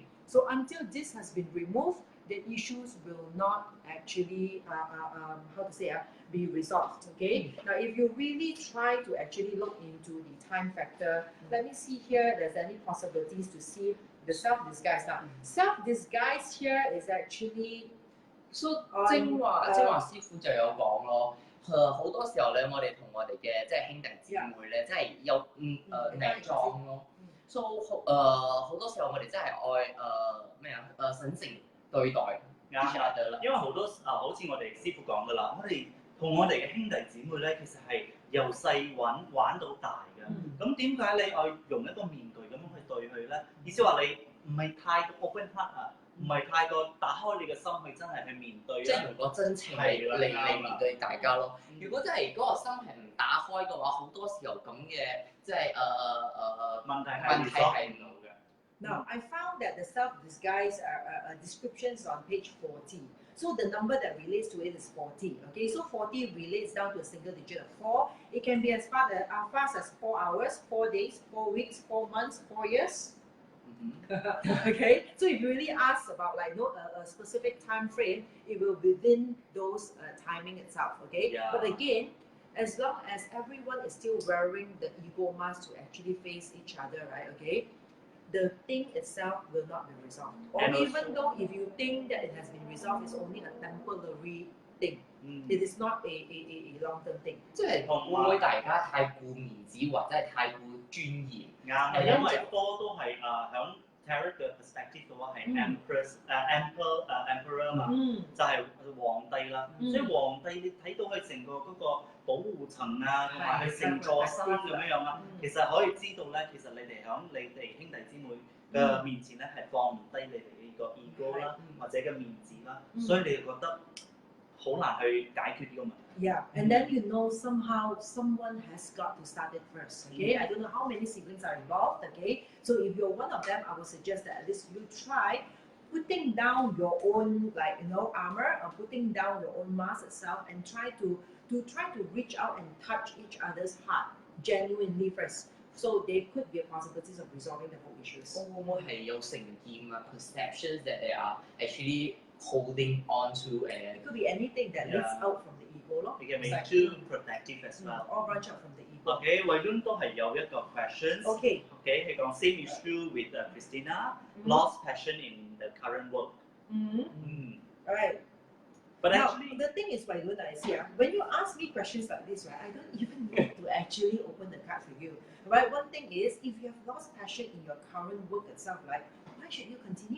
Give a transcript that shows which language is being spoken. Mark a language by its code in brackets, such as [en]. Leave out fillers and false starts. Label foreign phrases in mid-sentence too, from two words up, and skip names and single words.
[en] So until this has been removed, the issues will not actually be resolved. Okay. Now, if you really try to actually look into the time factor, let me see here. There's any possibilities to see the self-disguise. Now, self-disguise here is actually [yue] so 正話師傅就有講咯。好多時候咧，我哋同我哋嘅即係兄弟姊妹咧，即係有偽裝咯。So 好多時候我哋真係愛審誠對待 [en] each other [yue] 啦。因為好多好似我哋師傅講噶啦，我哋同我哋嘅兄弟姊妹咧，其實係由細玩到大嘅。咁點解你愛用一個面具咁樣去對佢咧？意思話你唔係太過 [en] open heart [yue] 啊，唔係太過打開你嘅心去真係去面對。即係用個真情嚟面對大家咯。如果真係嗰個心係唔打開嘅話，好多時候咁嘅即係問題係唔到嘅。 [en] Now, I found that the self-disguise descriptions on page 40. So the number that relates to it is 40. Okay, so 40 relates down to a single digit of 4. It can be as fast as 4 hours, 4 days, 4 weeks, 4 months, 4 years. Okay, so if you really ask about a specific time frame, it will be within those timing itself. Okay, but again, as long as everyone is still wearing the ego mask to actually face each other, right? Okay. The thing itself will not be resolved. Or even though if you think that it has been resolved, it's only a temporary thing. It is not a long-term thing. [yue] 即係會唔會大家太顧面子或者係太顧尊嚴？啱，因為多都係響 tarot 嘅 perspective 嘅話係 emperor 嘛，就係皇帝啦。所以皇帝你睇到佢成個嗰個保護層啊，同埋佢成座山咁樣啊，其實可以知道咧，其實你哋響你哋兄弟姊妹嘅面前咧係放唔低你哋呢個 ego 啦，或者嘅面子啦，所以你就覺得好難去解決呢個問題。 [en] Yeah, and then somehow someone has got to start it first. Okay, I don't know how many siblings are involved. Okay, so if you're one of them, I would suggest that at least you try putting down your own armor or putting down your own mask itself and try to reach out and touch each other's heart genuinely first. So there could be possibilities of resolving the whole issues. [yue] 會唔會係有成見啊 [en] perceptions that they are actually holding on to and it could be anything that leads out from the ego 咯。 It can be too protective as well. Or branch out from the ego. [yue] Okay, 慧倫都係有一個 questions. [en] Okay. Okay, [yue] 佢講 [en] same is true with Christina. Lost passion in the current work. Alright. But now, actually, the thing is, Vailuna, is here. When you ask me questions like this, right, I don't even need to actually open the card for you. Right? One thing is, if you have lost passion in your current work itself, like, why should you continue?